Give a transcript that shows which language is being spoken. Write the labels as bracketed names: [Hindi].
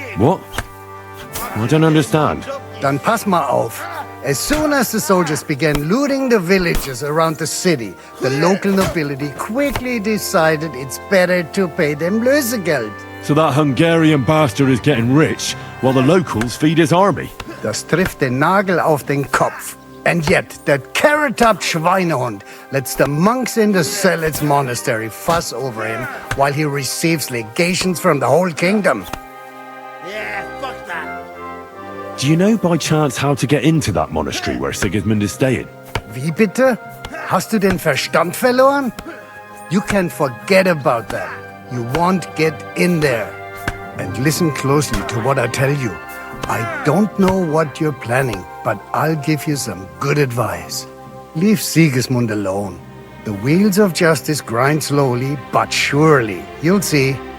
[English] What? I don't understand. [German] Dann pass mal auf. [English] As soon as the soldiers began looting the villages around the city, the local nobility quickly decided it's better to pay them [German] Lösegeld. [English] So that Hungarian bastard is getting rich, while the locals feed his army. [German] Das trifft den Nagel auf den Kopf. [English] And yet, that carrot-topped [German] Schweinehund [English] lets the monks in the Zealots monastery fuss over him while he receives legations from the whole kingdom. Yeah, fuck that. Do you know by chance how to get into that monastery where Sigismund is staying? [German] Wie bitte? Hast du den Verstand verloren? [English] You can forget about that. You won't get in there. And listen closely to what I tell you. I don't know what you're planning, but I'll give you some good advice. Leave Sigismund alone. The wheels of justice grind slowly but surely. You'll see.